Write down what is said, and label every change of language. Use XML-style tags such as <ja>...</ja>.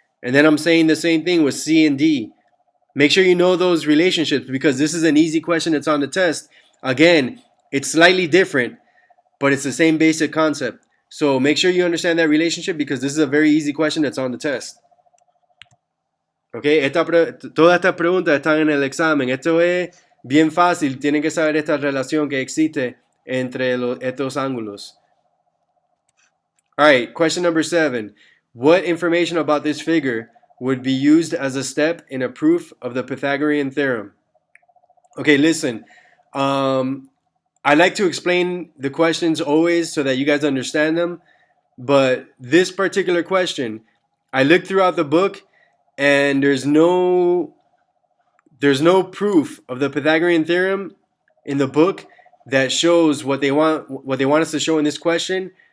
<en>And then I'm saying the same thing with C and D. Make sure you know those relationships because this is an easy question that's on the test. Again, it's slightly different, but it's the same basic concept. So make sure you understand that relationship because this is a very easy question that's on the test.</en> <es>Okay, todas estas preguntas están en el examen. Esto es bien fácil. Tienen que saber esta relación que existe entre estos ángulos.</es> <en>All right, question number 7. What information about this figure would be used as a step in a proof of the Pythagorean theorem? Okay, listen. I like to explain the questions always so that you guys understand them. But this particular question, I looked throughout the book and there's no proof of the Pythagorean theorem in the book that shows what they want us to show in this question.</en>